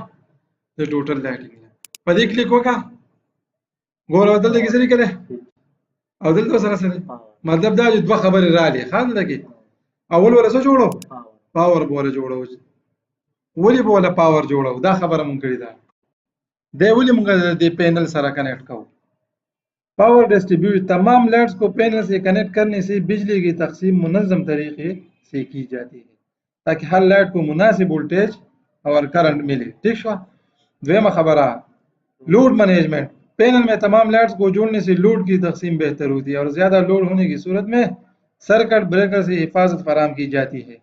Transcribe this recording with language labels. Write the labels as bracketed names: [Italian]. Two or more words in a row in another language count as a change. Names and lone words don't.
[Pashto] د [English] total lighting [Pashto] په دې کلیک وکړه ګور دلته کې سری کړه او دلته سره مطلب دا چې دوه خبرې رالي. خان لګي اول ولا څه جوړو پاور بوله جوړو ولي بوله پاور جوړو دا خبره مونږ کړی دا دی ولي مونږ د پینل سره کنیکټ کوو. [English] power distribute [Urdu] تمام لائٹس کو پینل سے کنیکٹ کرنے سے بجلی کی تقسیم منظم طریقے سے کی جاتی ہے تاکہ ہر لائٹ کو مناسب وولٹیج اور کرنٹ ملے. ٹھیک ہے. دویتیہ خبر [English] load management [Urdu] پینل میں تمام لائٹس کو جوڑنے سے لوڈ کی تقسیم بہتر ہوتی ہے اور زیادہ لوڈ ہونے کی صورت میں [English] circuit breaker [Urdu] سے حفاظت فراہم کی جاتی ہے.